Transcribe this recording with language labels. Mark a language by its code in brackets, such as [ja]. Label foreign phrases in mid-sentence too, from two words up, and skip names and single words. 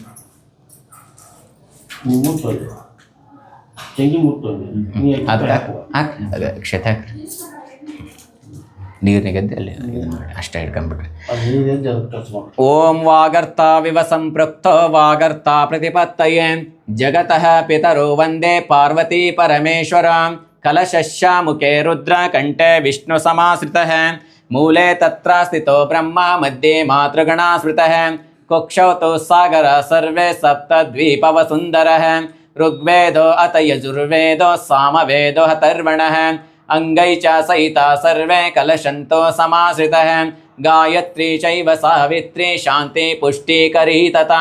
[kn] ಅದು ಹಾಕ್ರಿ, ಅದು ಅಕ್ಷತೆ ಹಾಕ್ರಿ, ನೀರಿನಿಗೆದ್ದೆ ಅಲ್ಲಿ ಅಷ್ಟೇ ಹಿಡ್ಕೊಂಡ್ಬಿಡ್ರಿ. [sa] ಓಂ ವಾಗರ್ತಾವಿವ ಸಂಪೃಕ್ತೋ ವಾಗರ್ತಾ ಪ್ರತಿಪತ್ತಯೇ ಜಗತಃ ಪಿತರೋ ವಂದೇ ಪಾರ್ವತಿ ಪರಮೇಶ್ವರ. ಕಲಶಸ್ಯ ಮುಖೇ ರುದ್ರ ಕಂಠೆ ವಿಷ್ಣು ಸಮಾಶ್ರಿತಃ ಮೂಲೆ ತತ್ರ ಸ್ಥಿತೋ ಬ್ರಹ್ಮ ಮಧ್ಯೆ ಮಾತೃಗಣಾ ಸ್ಮೃತಃ. ಕುಕ್ಷೌ ತೋ ಸಾಗರ ಸರ್ವೇ ಸಪ್ತದ್ವೀಪವ ಸುಂದರಃ. ಋಗ್ವೇದೋ ಅಥ ಯಜುರ್ವೇದೋ ಸಾಮವೇದೋ ಅಥರ್ವಣಃ. ಅಂಗೈ ಚ ಸಹಿತ ಸರ್ವೇ ಕಲಶಂತೋ ಸಮಾಶ್ರಿತಃ. ಗಾಯತ್ರಿ ಚೈವ ಸಾವಿತ್ರಿ ಶಾಂತಿ ಪುಷ್ಟೀಕರೀ ತಥಾ.